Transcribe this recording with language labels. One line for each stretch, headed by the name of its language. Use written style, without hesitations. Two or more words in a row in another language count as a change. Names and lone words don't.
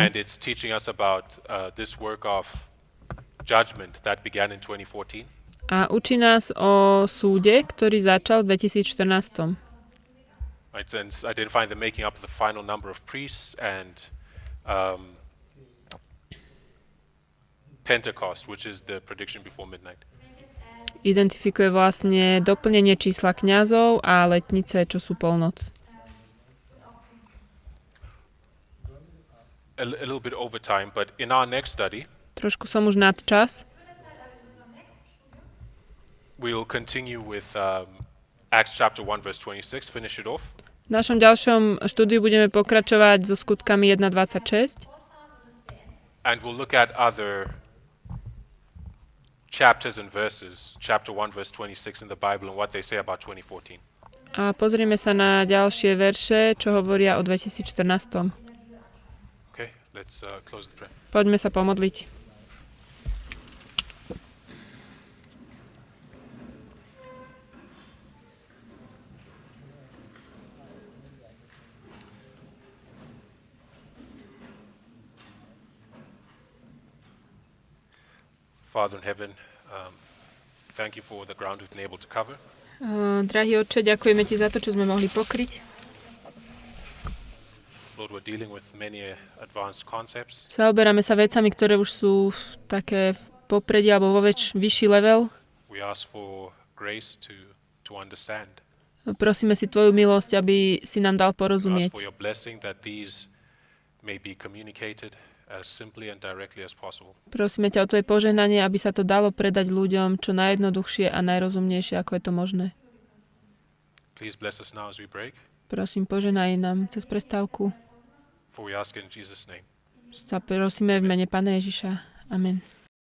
English: And it's teaching us about this work of judgment that began in 2014.
Slovak: A učí nás o súde, ktorý začal v 2014.
English: Right, and identifying the making up of the final number of priests and Pentecost, which is the prediction before midnight.
Slovak: Identifikuje vlastne doplnenie čísla kňazov a letnice, čo sú polnoc.
English: A little bit over time, but in our next study,
Slovak: Trošku som už nad čas.
English: we'll continue with Acts chapter 1, verse 26, finish it off.
Slovak: V našom ďalšom štúdiu budeme pokračovať so skutkami 1.26
English: And we'll look at other chapters and verses, chapter 1, verse 26 in the Bible, and what they say about 2014.
Slovak: a pozrieme sa na ďalšie verše, čo hovoria o 2014.
English: Okay, let's close the prayer.
Slovak: Poďme sa pomodliť.
English: Father in heaven, thank you for the ground we've been able to cover.
Slovak: Drahý Otče, ďakujeme Ti za to, čo sme mohli pokryť.
English: Lord, we're dealing with many advanced concepts.
Slovak: Zaoberáme sa vecami, ktoré už sú také v popredí alebo vo vyšší level.
English: We ask for grace to understand.
Slovak: Prosíme si Tvoju milosť, aby si nám dal
English: We ask
Slovak: porozumieť.
English: for your blessing that these may be communicated as simply and directly as possible.
Slovak: Prosíme ťa o Tvoje požehnanie, aby sa to dalo predať ľuďom čo najjednoduchšie a najrozumnejšie, ako je to možné.
English: Please bless us now as we break,
Slovak: Prosím, požehnaj nám cez prestávku.
English: for we ask in Jesus' name.
Slovak: Sa prosíme v mene Pána Ježiša. Amen.